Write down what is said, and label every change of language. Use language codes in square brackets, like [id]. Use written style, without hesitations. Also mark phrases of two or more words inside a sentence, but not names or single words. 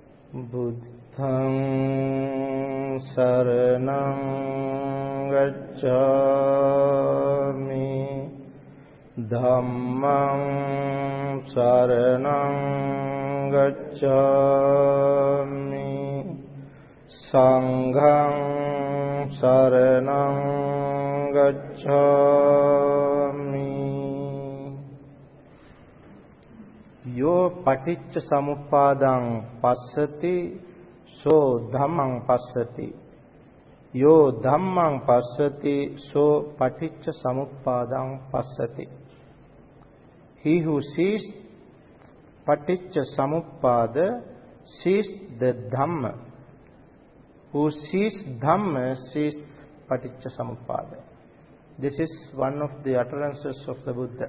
[pi] Buddhaṃ saraṇaṃ gacchāmi, Dhammaṃ saraṇaṃ gacchāmi, Saṅghaṃ saraṇaṃ gacchāmi. Yo paticca samuppadang passati, so dhammang passati. Yo dhammang passati, so paticca samuppadang passati. [en] He who sees [pi] paticca samuppada [en] sees the Dhamma. Who sees Dhamma sees [pi] paticca samuppada. [en] This is one of the utterances of the Buddha.